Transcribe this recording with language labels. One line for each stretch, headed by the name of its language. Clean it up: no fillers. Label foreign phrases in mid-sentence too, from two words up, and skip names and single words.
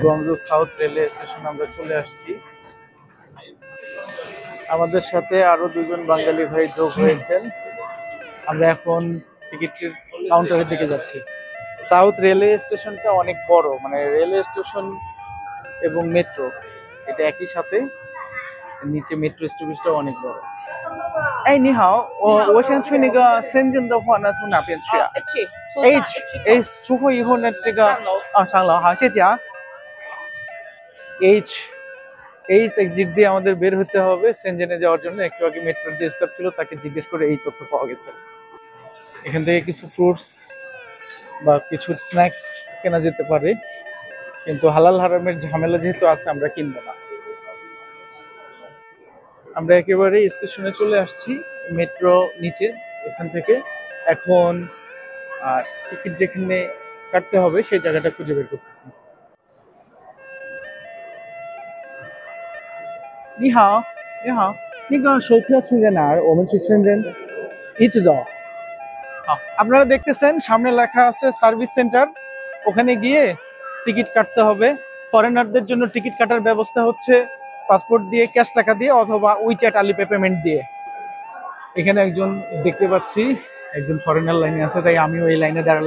Bangla: গুয়াংজু সাউথ রেলওয়ে স্টেশন আমরা চলে আসছি। আমাদের সাথে আরো দুজন বাঙালি ভাই যোগ হয়েছেন। আমরা এখন টিকিটের কাউন্টারের দিকে যাচ্ছি। সাউথ রেলওয়ে স্টেশনটা অনেক বড়, মানে
English: railway station
Bangla: এবং মেট্রো এটা একই সাথে। নিচে মেট্রো স্টপেজটাও অনেক বড়।
Chinese: 哎，你好，我想去那个深圳的话呢，从哪边去啊？H H 出货以后呢，这个上楼，好，谢谢啊。H
Bangla: এক্সিট দিয়ে আমাদের বের হতে হবে সেনজেনে যাওয়ার জন্য। একটু আগে মেট্রোর যে স্টাফ ছিল তাকে জিজ্ঞেস করে এই তথ্য পাওয়া গেছে। এখান থেকে কিছু ফ্রুটস বা কিছু স্ন্যাক্স কেনা যেতে পারে, কিন্তু হালাল হারামের ঝামেলা যেহেতু আছে আমরা কিনবো না। আমরা একেবারে স্টেশনে চলে আসছি, মেট্রো নিচে। এখান থেকে এখন টিকিট যেখানে কাটতে হবে সেই জায়গাটা খুঁজে বের করতেছি।
Chinese: 你好，你好，那个售票处在哪儿？我们去深圳，一直走。
Bangla: 好，আপনারা দেখতেছেন সামনে লেখা আছে
English: service center,
Bangla: ওখানে গিয়ে টিকিট কাটতে হবে। ফরেনারদের জন্য টিকিট কাটার ব্যবস্থা হচ্ছে পাসপোর্ট দিয়ে, ক্যাশ টাকা দিয়ে, অথবা উইচ্যাট আলিপে পেমেন্ট দিয়ে। এখানে একজন দেখতে পাচ্ছি, একজন ফরেনার লাইনে আছে, তাই আমিও এই লাইনে দাঁড়ালাম।